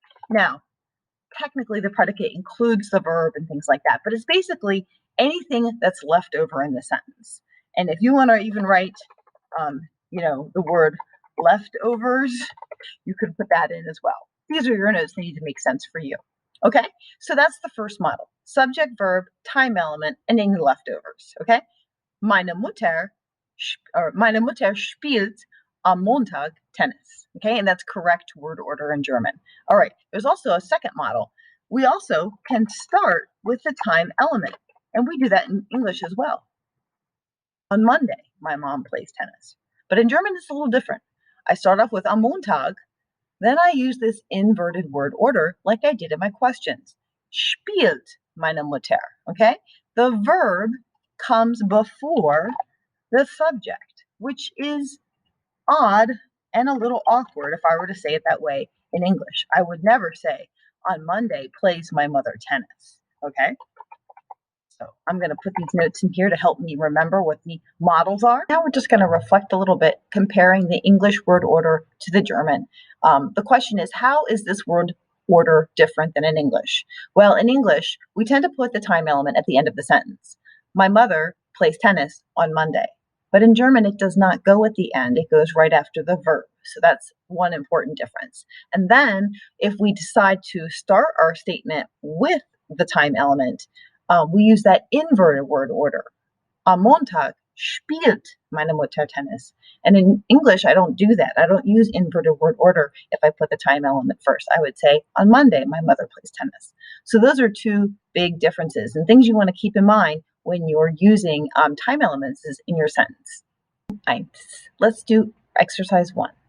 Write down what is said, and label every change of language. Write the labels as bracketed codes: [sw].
[en] Now, technically the predicate includes the verb and things like that, but it's basically anything that's left over in the sentence. And if you want to even write, the word leftovers, you could put that in as well. These are your notes that need to make sense for you. Okay, so that's the first model. Subject, verb, time element, and any leftovers. [de] Okay, meine Mutter spielt am Montag Tennis. [en] Okay, and that's correct word order in German. All right, there's also a second model. We also can start with the time element, and we do that in English as well. On Monday, my mom plays tennis. But in German, it's a little different. I start off with am Montag, then I use this inverted word order like I did in my questions. [de] Spielt meine Mutter, okay? [en] The verb comes before the subject, which is odd and a little awkward if I were to say it that way in English. I would never say, on Monday plays my mother tennis, okay? So I'm going to put these notes in here to help me remember what the models are. Now we're just going to reflect a little bit, comparing the English word order to the German. The question is, how is this word order different than in English? Well, in English, we tend to put the time element at the end of the sentence. My mother plays tennis on Monday. But in German, it does not go at the end. It goes right after the verb. So that's one important difference. And then if we decide to start our statement with the time element, we use that inverted word order. [de] Am Montag spielt meine Mutter Tennis. [en] And in English, I don't do that. I don't use inverted word order if I put the time element first. I would say, on Monday, my mother plays tennis. So those are two big differences and things you want to keep in mind when you're using time elements in your sentence. Let's do exercise 1.